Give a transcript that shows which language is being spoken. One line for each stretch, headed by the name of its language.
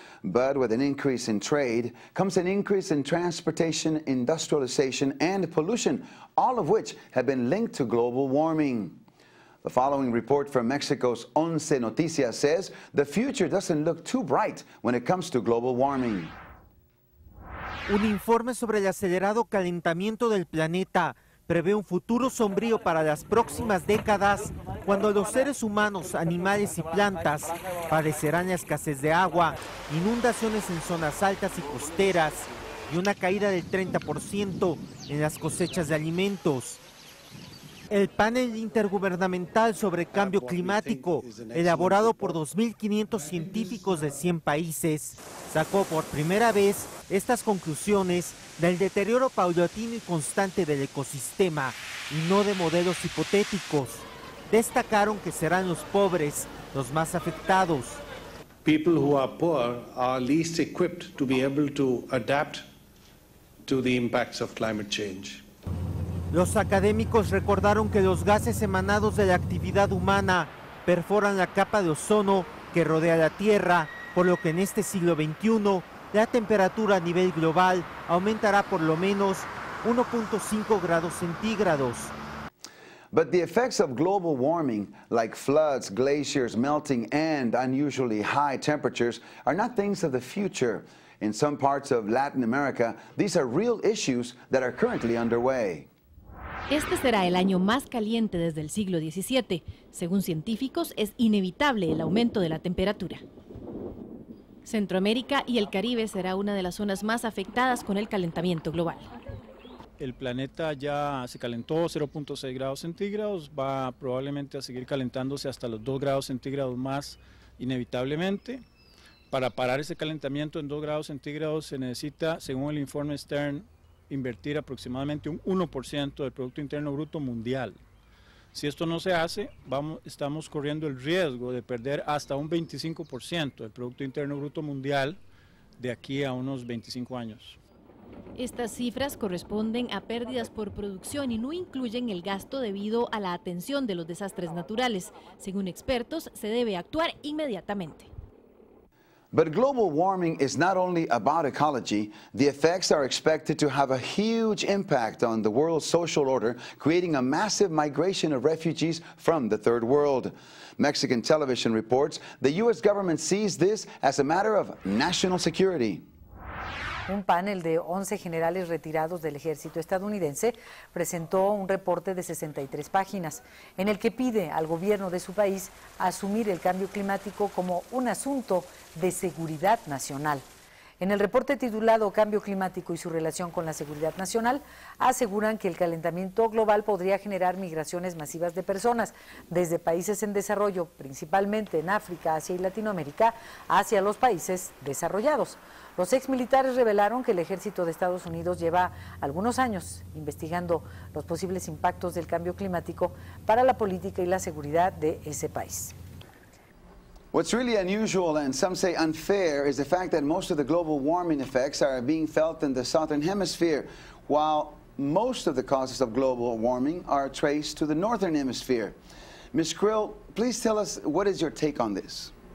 English: But with an increase in trade comes an increase in transportation, industrialization, and pollution, all of which have been linked to global warming. The following report from Mexico's Once Noticias says the future doesn't look too bright when it comes to global warming.
Spanish: Un informe sobre el acelerado calentamiento del planeta prevé un futuro sombrío para las próximas décadas, cuando los seres humanos, animales y plantas padecerán la escasez de agua, inundaciones en zonas altas y costeras y una caída del 30% en las cosechas de alimentos. El panel intergubernamental sobre cambio climático, elaborado por 2.500 científicos de 100 países, sacó por primera vez estas conclusiones del deterioro paulatino y constante del ecosistema y no de modelos hipotéticos. Destacaron que serán los pobres los más afectados.
English: People who are poor are least equipped to be able to adapt to the impacts of climate change.
Spanish: Los académicos recordaron que los gases emanados de la actividad humana perforan la capa de ozono que rodea la Tierra, por lo que en este siglo XXI la temperatura a nivel global aumentará por lo menos 1.5 grados centígrados.
English: But the effects of global warming, like floods, glaciers melting, and unusually high temperatures, are not things of the future. In some parts of Latin America, these are real issues that are currently underway.
Spanish: Este será el año más caliente desde el siglo XVII. Según científicos, es inevitable el aumento de la temperatura. Centroamérica y el Caribe será una de las zonas más afectadas con el calentamiento global. El planeta ya se calentó 0.6 grados centígrados, va probablemente a seguir calentándose hasta los 2 grados centígrados más inevitablemente. Para parar ese calentamiento en 2 grados centígrados se necesita, según el informe Stern, invertir aproximadamente un 1% del Producto Interno Bruto mundial. Si esto no se hace, estamos corriendo el riesgo de perder hasta un 25% del Producto Interno Bruto mundial de aquí a unos 25 años. Estas cifras corresponden a pérdidas por producción y no incluyen el gasto debido a la atención de los desastres naturales. Según expertos, se debe actuar inmediatamente.
English: But global warming is not only about ecology. The effects are expected to have a huge impact on the world's social order, creating a massive migration of refugees from the third world. Mexican television reports the U.S. government sees this as a matter of national security.
Spanish: Un panel de 11 generales retirados del ejército estadounidense presentó un reporte de 63 páginas en el que pide al gobierno de su país asumir el cambio climático como un asunto de seguridad nacional. En el reporte titulado Cambio climático y su relación con la seguridad nacional, aseguran que el calentamiento global podría generar migraciones masivas de personas desde países en desarrollo, principalmente en África, Asia y Latinoamérica, hacia los países desarrollados. Los exmilitares revelaron que el ejército de Estados Unidos lleva algunos años investigando los posibles impactos del cambio climático para la política y la seguridad de ese país.
English: What's really unusual and some say unfair is the fact that most of the global warming effects are being felt in the southern hemisphere, while most of the causes of global warming are traced to the northern hemisphere. Ms. Krill, please tell us, what is your take on this?